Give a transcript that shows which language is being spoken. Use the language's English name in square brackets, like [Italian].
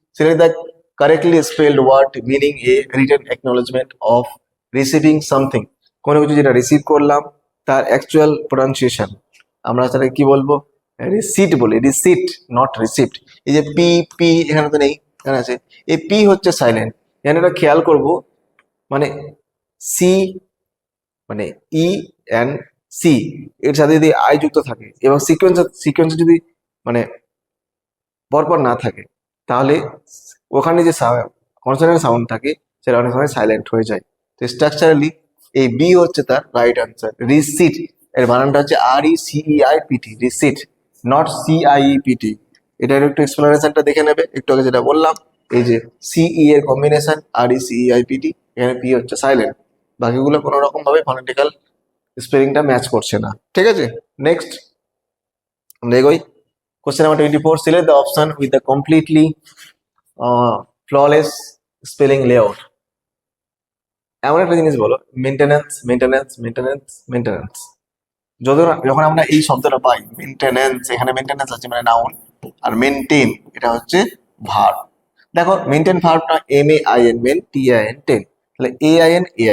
[English] Select the correctly spelled word meaning a written acknowledgement of receiving something. [Bangla] কোনো কিছু যেটা receive করলাম তার অ্যাকচুয়াল প্রনাউন্সিয়েশন আমরা সেটা কি বলবো, রিসিট বলি, রিসিট, নট রিসিপ্ট। এই যে পি পি এখানে তো নেই, এখানে আছে। এই পি হচ্ছে সাইলেন্ট, এখানে এটা খেয়াল করব, মানে সি, মানে ENC এর সাথে যদি আই যুক্ত থাকে এবং সিকোয়েন্স যদি মানে পরপর না থাকে, তাহলে ওখানে যে কনসোনেন্ট সাউন্ড থাকে সেটা অনেক সময় সাইলেন্ট হয়ে যায়। তো স্ট্রাকচারালি এই বি হচ্ছে তার রাইট আনসার। রিসিট এর বানানটা হচ্ছে RECEIPT, রিসিট, নট CIEPT। এটার একটু এক্সপ্লেনেশনটা দেখে নেবে, একটু আগে যেটা বললাম, এই যে CE এর কম্বিনেশন RECEIPT, এখানে পি হচ্ছে সাইলেন্ট, বাকিগুলো কোনো রকম ভাবে ফনেটিক্যাল স্পেলিংটা ম্যাচ করছে না, ঠিক আছে। নেক্সট আমরা এগোই। [English] Question number 24. Select the option with the completely flawless spelling layout. [Bangla] এমন একটা জিনিস বলো, মেনটেন্যান্স, মেনটেন্যান্স, মেনটেন্যান্স, মেনটেন্যান্স। যখন আমরা এই শব্দটা পাই মেনটেন্যান্স, এখানে মেনটেন্যান্স আছে মানে নাউন, আর মেনটেন এটা হচ্ছে ভার্ব। দেখো maintain ভার্বটা MAIN, main, TIN, ten, তাহলে AIN।